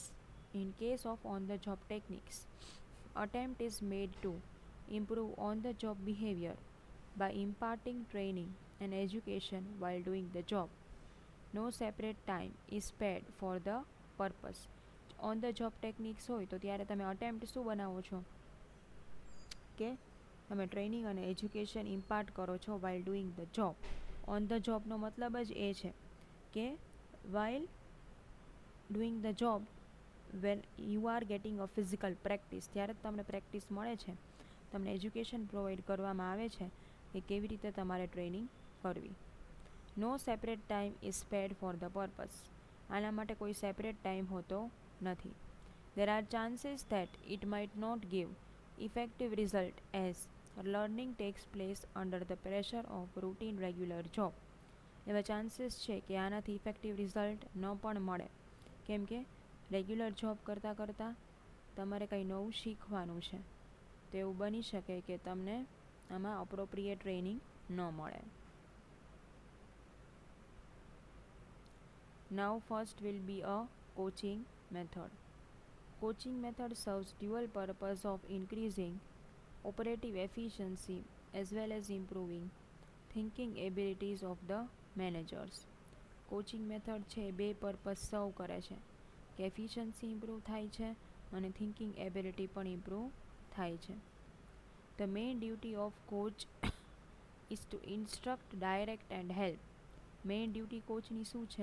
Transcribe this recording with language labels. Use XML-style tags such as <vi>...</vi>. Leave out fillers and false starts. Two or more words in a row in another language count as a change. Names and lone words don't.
<en>In case of on the job techniques, attempt is made to improve on the job behavior by imparting training and education while doing the job. No separate time is spared for the purpose. On the job techniques</en> <gu>હોય તો ત્યારે તમે અટેમ્પ્ટ શું બનાવો છો કે તમે ટ્રેનિંગ અને</gu> <en>education impart</en> <gu>કરો છો</gu> <en>while doing the job. On the job</en> <gu>નો મતલબ જ એ છે કે</gu> <en>while doing the job, when you are getting a physical practice,</en> <gu>ત્યારે જ તમને પ્રેક્ટિસ મળે છે, તમને</gu> <en>education provide</en> <gu>કરવામાં આવે છે કે કેવી રીતે તમારે ટ્રેનિંગ કરવી.</gu> <en>No separate time is spared for the purpose.</en> <gu>આના માટે કોઈ</gu> <en>separate time</en> <gu>હોતો નથી.</gu> <en>There are chances that it might not give effective result as learning takes place under the pressure of routine regular job.</en> <gu>એવા ચાન્સીસ છે કે આનાથી</gu> <en>effective result</en> <gu>ન પણ મળે, કેમ કે</gu> <en>regular job</en> <gu>કરતાં કરતાં તમારે કંઈ નવું શીખવાનું છે, તો એવું બની શકે કે તમને આમાં</gu> <en>appropriate training</en> <gu>ન મળે.</gu> <en>Now first will be a coaching method. Coaching method serves dual purpose of increasing operative efficiency as well as improving thinking abilities of the managers. coaching method</en> <gu>છે એ બે</gu> <en>purpose serve</en> <gu>કરે છે કે</gu> <en>efficiency improve</en> <gu>થાય છે અને</gu> <en>thinking ability</en> <gu>પણ ઇમ્પ્રૂવ થાય છે.</gu> <en>The main duty of coach is to instruct, direct and help. main duty</en> <gu>કોચની શું છે?</gu>